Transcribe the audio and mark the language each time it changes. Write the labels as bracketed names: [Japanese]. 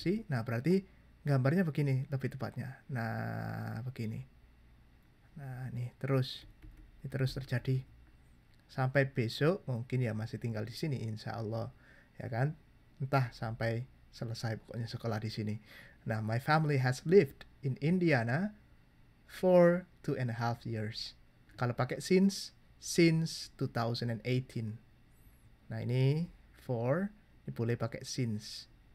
[Indonesian] Nah, berarti gambarnya begini lebih tepatnya. Nah, begini. Nah, ini terus terjadi sampai besok, mungkin ya masih tinggal di sini insya Allah, ya kan? Entah sampai selesai pokoknya sekolah di sini. [English] Nah, my family has lived in Indiana for 2.5 years. [Indonesian] Kalau pakai since 2018. Nah, ini for, ini boleh pakai since.